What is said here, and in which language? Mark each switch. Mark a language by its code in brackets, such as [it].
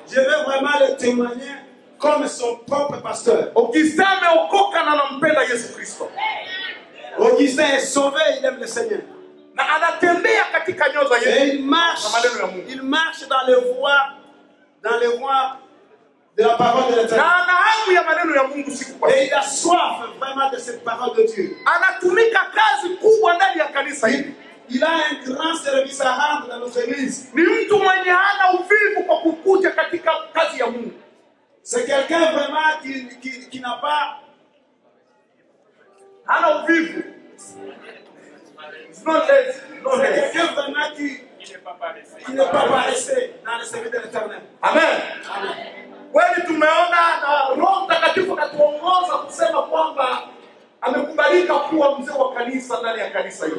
[fr] Je veux vraiment le témoigner comme son propre pasteur. [sw] Augustin ameokoka na anampenda Yesu Kristo. [fr] Augustin est sauvé, il aime le Seigneur. [sw] Na anatembea katika nyoza Yesu. [fr] Et il marche dans les voies de la parole de l'Éternel. [sw] Na ana hamu ya maneno ya Mungu siku kwa siku. [fr] Et il a soif vraiment de cette parole de Dieu. [sw] Anatumika kazi kubwa ndani ya kanisa hili. [fr] Il a un grand service à rendre dans notre église. [sw] Ni mtu mwenye hana uvivu kwa kukuja katika kazi ya Mungu. [fr] C'est quelqu'un vraiment qui n'a pas [sw] hana uvivu. [en] It's not lazy. [fr] C'est quelqu'un vraiment qui n'est pas paresseux dans le service de l'Éternel. [sw] Amen. Kweli tumeona na Roho Mtakatifu katuongoza kusema kwamba amekubalika kuwa mzee wa kanisa ndani ya kanisa hili.